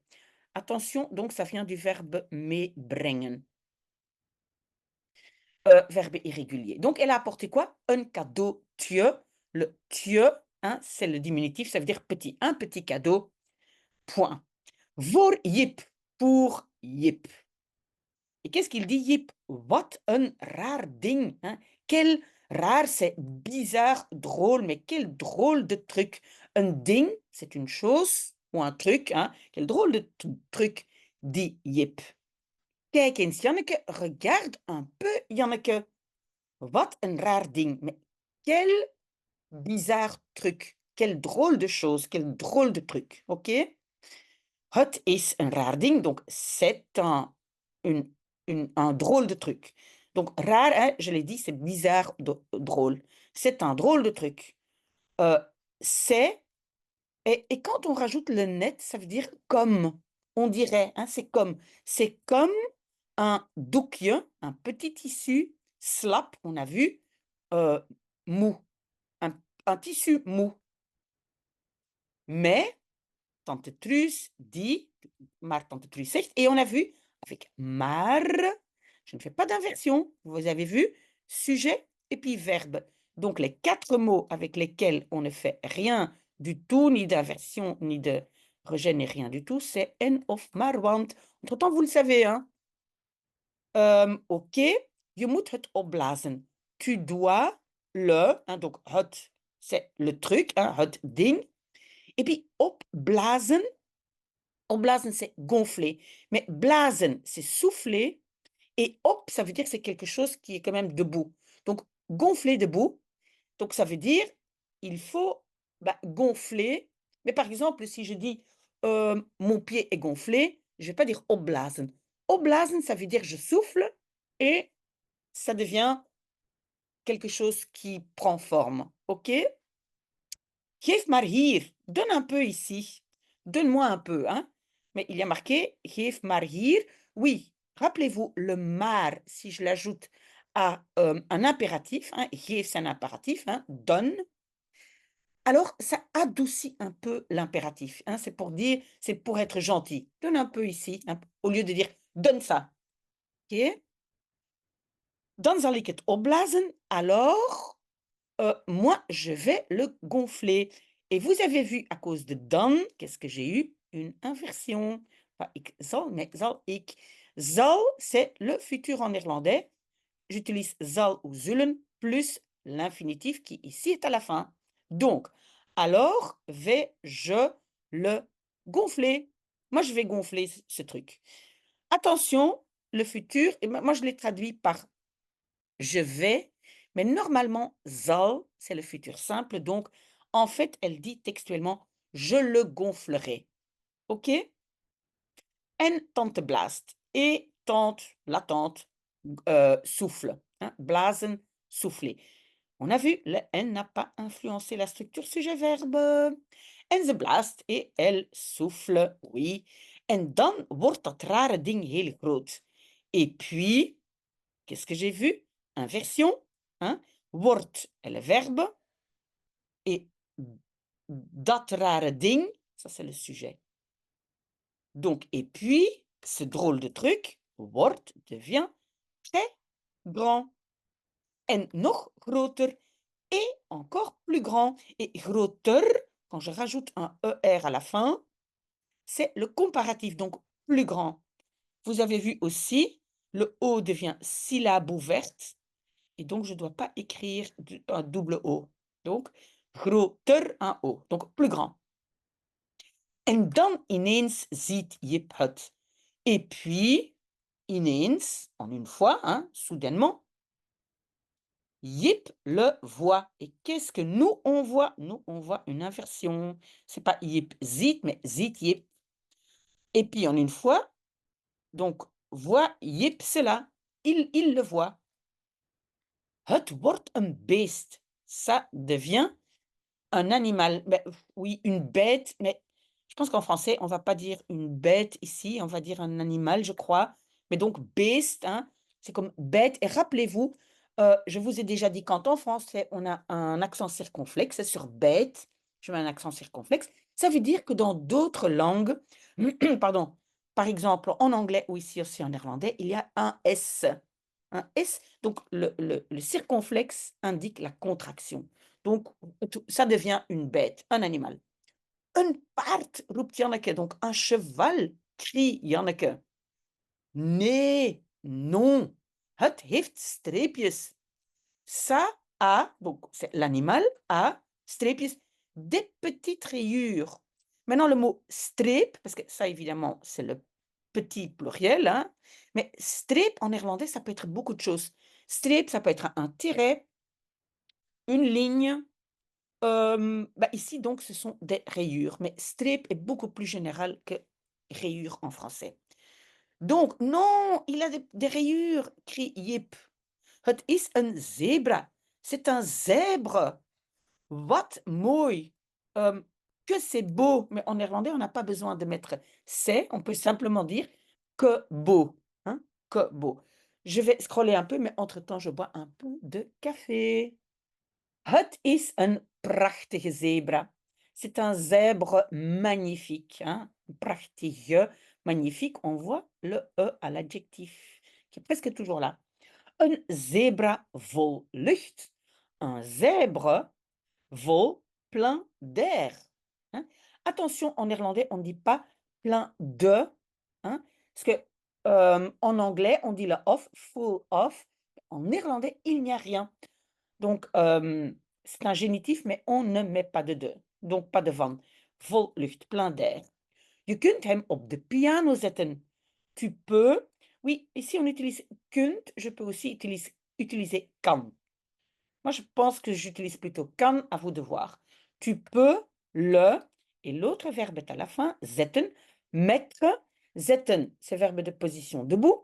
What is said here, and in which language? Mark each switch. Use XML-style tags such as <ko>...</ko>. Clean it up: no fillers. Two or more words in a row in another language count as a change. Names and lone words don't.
<fr>Attention, donc ça vient du verbe meebrengen, verbe irrégulier. Donc elle a apporté quoi? Un cadeau tje. Le tje, hein, c'est le diminutif, ça veut dire petit, un petit cadeau, point. Voor Jip, pour Jip. Et qu'est-ce qu'il dit, Jip?</fr> <nl>Wat een raar ding,</nl> <fr>hein? Quel rare, c'est bizarre, drôle, mais quel drôle de truc. Un ding, c'est une chose ou un truc, hein? Quel drôle de truc,</fr> <nl>dit Jip. Kijk eens, Janneke,</nl> <fr>regarde un peu, Janneke.</fr> <nl>Wat een raar ding.</nl> <fr>Mais quel bizarre truc. Quel drôle de chose, quel drôle de truc, ok?</fr> <nl>Het is een raar ding,</nl> <fr>donc c'est une, un drôle de truc. Donc rare, hein, je l'ai dit, c'est bizarre, drôle. C'est un drôle de truc. Euh, c'est, et quand on rajoute le net, ça veut dire comme, on dirait, hein, c'est comme. C'est comme un doekje, un petit tissu, slap, on a vu, euh, mou, un tissu mou. Mais tante Truus dit,</fr> <nl>maar tante Truus zegt,</nl> <fr>et on a vu avec maar, je ne fais pas d'inversion, vous avez vu, sujet et puis verbe. Donc les 4 mots avec lesquels on ne fait rien du tout, ni d'inversion, ni de rejet, ni rien du tout, c'est</fr> <nl>en of maar, want.</nl> <fr>Entre-temps, vous le savez, hein.</fr> <nl>Ok, je moet het opblazen.</nl> <fr>Tu dois le, hein, donc het, c'est le truc, hein,</fr> <nl>het ding.</nl> <fr>Et puis opblazen, opblazen, c'est gonfler. Mais blazen, c'est souffler. Et hop, ça veut dire que c'est quelque chose qui est quand même debout. Donc, gonfler debout. Donc, ça veut dire, il faut gonfler. Mais par exemple, si je dis mon pied est gonflé, je ne vais pas dire opblazen. Opblazen, ça veut dire je souffle et ça devient quelque chose qui prend forme.</fr> <nl>OK? Geef maar hier.</nl> <fr>Donne un peu ici. Donne-moi un peu, hein. Mais il y a marqué</fr> <nl>geef maar hier.</nl> <fr>Oui, rappelez-vous, le maar, si je l'ajoute à un impératif, hein, geef c'est un impératif, hein, donne, alors ça adoucit un peu l'impératif, hein. C'est pour dire, c'est pour être gentil. Donne un peu ici, hein, au lieu de dire donne ça.</fr> <nl>OK? Dan zal ik het opblazen,</nl> <fr>alors moi, je vais le gonfler. Et vous avez vu, à cause de dan, qu'est-ce que j'ai eu? Une inversion. Pas</fr> <nl>ik zal,</nl> <fr>mais</fr> <nl>zal ik.</nl> <fr>Zal, c'est le futur en néerlandais. J'utilise zal ou zullen plus l'infinitif qui ici est à la fin. Donc, alors vais-je le gonfler? Moi, je vais gonfler ce truc. Attention, le futur, et moi je l'ai traduit par je vais, mais normalement, zal, c'est le futur simple, donc en fait, elle dit textuellement, je le gonflerai.</fr> <nl>OK? En tante blaast.</nl> <fr>Et tante, la tante, souffle. Hein, blazen, souffler. On a vu, le N n'a pas influencé la structure sujet-verbe.</fr> <nl>En ze blaast</nl> <fr>et elle souffle, oui.</fr> <nl>En dan wordt dat rare ding heel groot.</nl> <fr>Et puis, qu'est-ce que j'ai vu? Inversion, hein? Wordt est le verbe. Et</fr> <nl>dat rare ding,</nl> <fr>ça c'est le sujet. Donc, et puis, ce drôle de truc, wordt, devient très grand.</fr> <nl>En nog groter</nl> <fr>et encore plus grand. Et groter, quand je rajoute un ER à la fin, c'est le comparatif, donc plus grand. Vous avez vu aussi, le O devient syllabe ouverte, et donc je ne dois pas écrire un double O. Donc, groter, un O, donc plus grand.</fr> <nl>En dan ineens ziet Jip het.</nl> <fr>Et puis, ineens, en une fois, hein, soudainement, Jip le voit. Et qu'est-ce que nous, on voit? Nous, on voit une inversion. C'est pas Jip ziet, mais ziet Jip. Et puis, en une fois, donc, voit Jip cela. Il le voit.</fr> <nl>Het wordt een beest.</nl> <fr>Ça devient un animal. Ben, oui, une bête, mais je pense qu'en français, on va pas dire une bête ici, on va dire un animal, je crois. Mais donc, beest, hein, c'est comme bête. Et rappelez-vous, je vous ai déjà dit qu'en français, on a un accent circonflexe sur bête. Je mets un accent circonflexe. Ça veut dire que dans d'autres langues, pardon, par exemple en anglais ou ici aussi en néerlandais, il y a un S. Un S, donc le circonflexe indique la contraction. Donc, ça devient une bête, un animal.</fr> <nl>Een paard, roept Janneke.</nl> <fr>Donc, un cheval, crie Janneke.</fr> <nl>Nee, non, het heeft streepjes.</nl> <fr>Ça a, donc c'est l'animal, a, streepjes, des petites rayures. Maintenant, le mot streep, parce que ça, évidemment, c'est le petit pluriel, hein, mais streep, en néerlandais, ça peut être beaucoup de choses. Streep, ça peut être un tiret, une ligne. Bah, ici, donc, ce sont des rayures, mais streep est beaucoup plus général que rayures en français. Donc, non, il a des rayures, crie Jip.</fr> <nl>Het is een zebra.</nl> <fr>C'est un zèbre.</fr> <nl>Wat mooi.</nl> <fr>Que c'est beau. Mais en néerlandais, on n'a pas besoin de mettre c'est. On peut simplement dire que beau. Hein? Que beau. Je vais scroller un peu, mais entre-temps, je bois un peu de café.</fr> <nl>Het is een prachtige zebra.</nl> <fr>C'est un zèbre magnifique. Hein? Prachtige, magnifique. On voit le E à l'adjectif, qui est presque toujours là.</fr> <nl>Een zebra vol lucht.</nl> <fr>Un zèbre vol plein d'air. Hein? Attention, en néerlandais, on ne dit pas plein de. Hein? Parce que en anglais, on dit le of,</fr> <en>full of.</en> <fr>En néerlandais, il n'y a rien. Donc, c'est un génitif, mais on ne met pas de. Donc, pas de van.</fr> <nl>Vol lucht,</nl> <fr>plein d'air.</fr> <nl>Je kunt hem op de piano zetten.</nl> <fr>Tu peux. Oui, ici on utilise kunt. Je peux aussi utiliser kan. Moi, je pense que j'utilise plutôt kan, à vous de voir. Tu peux le, et l'autre verbe est à la fin, zetten, mettre. Zetten, c'est verbe de position debout.</fr>